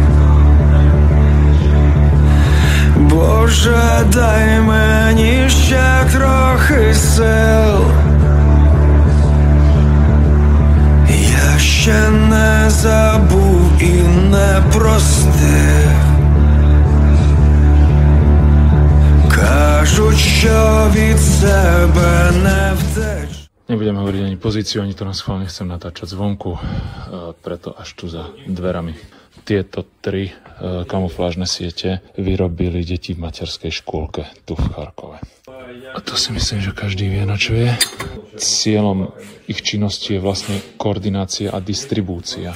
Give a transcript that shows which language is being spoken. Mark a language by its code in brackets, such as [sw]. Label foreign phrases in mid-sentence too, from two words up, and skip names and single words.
[uk] Боже, дай мені ще трохи сил, я ще не забув і не простив. Кажуть, що від себе не втеч. [sk] Nebudem hovoriť ani pozíciu, ani to na schvál nechcem natáčať zvonku, preto až tu za dverami. Tieto 3 kamuflážne siete vyrobili deti v materskej škôlke tu v Charkove. A to si myslím, že každý vie, na čo je. Cieľom ich činnosti je vlastne koordinácia a distribúcia.